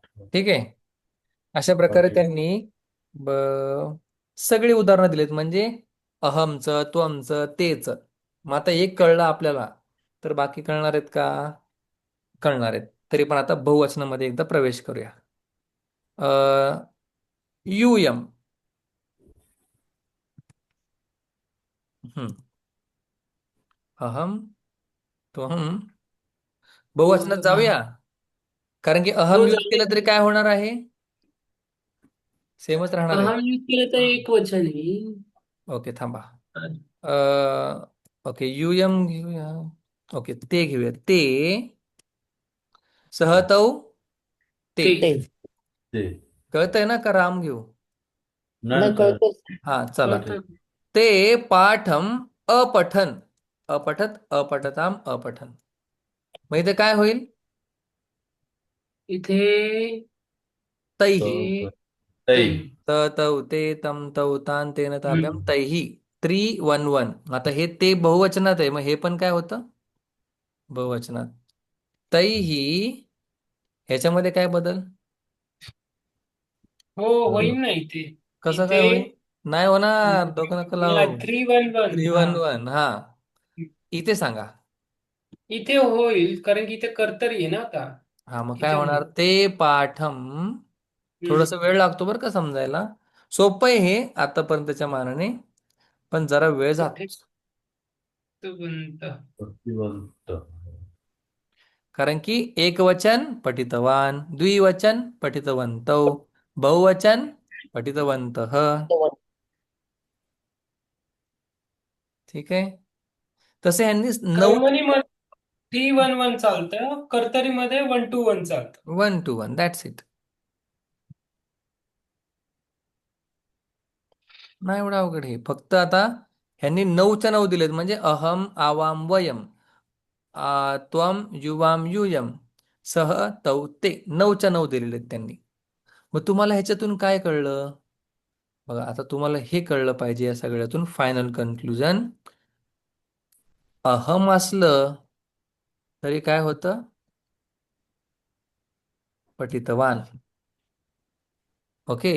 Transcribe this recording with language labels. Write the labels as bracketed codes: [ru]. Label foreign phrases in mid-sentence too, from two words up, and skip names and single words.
[mr] ठीक आहे, अशा प्रकारे पठित. त्यांनी ब सगळी उदाहरणं दिलीत, म्हणजे अहमचं, त्वमचं, तेच. मग आता एक कळलं आपल्याला, तर बाकी कळणार आहेत का? कळणार आहेत. तरी पण आता बहुवचनामध्ये एकदा प्रवेश करूया. यूयम. हम्म. [sa] अहम त्वम. [mr] बहुवचनात जाऊया, कारण की हो अहम यूज जाऊया. केलं तरी काय होणार आहे? सेमच राहणार आहे. अहम यूज केलं तर एक वचन येईल. ओके, थांबा. ओके, यूयम घेऊया. ओके, ते घेऊया. [sa] ते सहतौ ते. [mr] ते ते ते कळतंय ना, का राम घेऊ? नाही कळतं. हा, चला. कळतं. [sa] ते पाठम अपठन, अपठत अपठताम अपठन. [mr] मग इथे काय होईल? इथे तैहि. ते तै. तै. [sa] त तौ ते तम तौ तान तेन ताभ्याम [mr] हम्म. तैहि. 3-1-1. आता हे ते बहुवचनात आहे, मग हे पण काय होतं? बहुवचनात. तैहि. ह्याच्यामध्ये काय बदल? हो होईल ना इथे. कसं काय इथे होईल? नाही होणार, डोकं नका लावू. 3-1-1 हा. 3-1-1, हा. इथे सांगा. इथे होईल कारण की इथे कर्तरी आहे ना आता. हा, मग काय इथे होणार? होईल. [sa] ते पाठम. [mr] थोडस हम्म. वेळ लागतो बरं का समजायला. सोपं आहे हे आतापर्यंतच्या मानाने, पण जरा वेळ जातोच. पठितवंत. प्रतिबंध. कारण की एकवचन पठितवान, द्विवचन पठितवन्तौ, बहुवचन पठितवन्तः. ठीक आहे. तसे यांनी 9 कर्मणी मध्ये 3-1-1 चालतं. कर्तरी मध्ये 1-2-1 चालतं. 1-1, [en] that's it. [mr] नाही एवढं अवघड हे. फक्त आता ह्यांनी 9च्या 9 दिलेत, म्हणजे [sa] अहम आवाम वयम, त्वम युवाम यूयम, सह तौ ते. [mr] 9च्या 9 दिलेले आहेत त्यांनी. मग तुम्हाला ह्याच्यातून काय कळलं? बघा, आता तुम्हाला हे कळलं पाहिजे या सगळ्यातून. [en] final conclusion, [mr] अहम असलं तरी काय होतं? पठितवान. ओके.